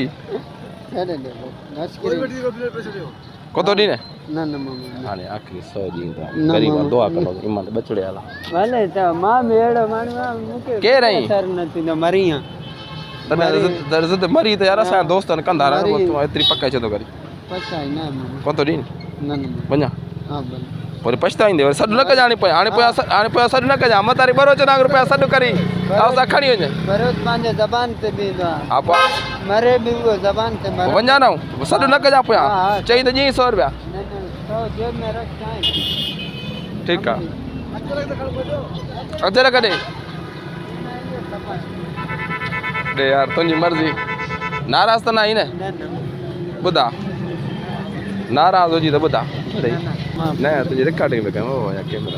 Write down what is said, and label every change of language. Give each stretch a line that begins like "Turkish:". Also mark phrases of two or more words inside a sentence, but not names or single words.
Sindhi: छॾे ॾे नस करे कोतो ॾींहुं न न मम्मी हाणे आख़िरी 100 ॾींहुं न, ग़रीब मां- दुआ कंदो ईमान बचड़े आला भले त मां बि अहिड़ो माण्हू आहियां मूंखे केरु आहीं? असर न थींदो मरी आहियां दर्द मरी त यार असांजा दोस्तनि कंदा रहनि मरी। तूं एतिरी पकाए छो थो करी पछताई न मम्मी कोतो ॾींहुं न न वञा हा भले वरी पछताईंदे वरी सॾु न कजां हाणे पोयां हाणे पोयां सॾु न कजां मतारी ॿरो चङा रुपया सॾु करी असां खणी वञे बरोबर पंहिंजे ज़बान ते बि ईंदो आहे हा पोइ मरे बि उहो ज़बान ते मरे वञा न सॾु न कजां पोयां हा, हा। चई त ॾींहुं 100 रुपया न न तो जेब में रख चाहे ठीकु आहे अधु कॾहिं ॾे यार तुंहिंजी मर्ज़ी नाराज़ त न आई न न न ॿुधा नाराज़ हुजी त ॿुधा अरे मां न तुंहिंजी रिकॉर्डिंग में कयूं या कैमरा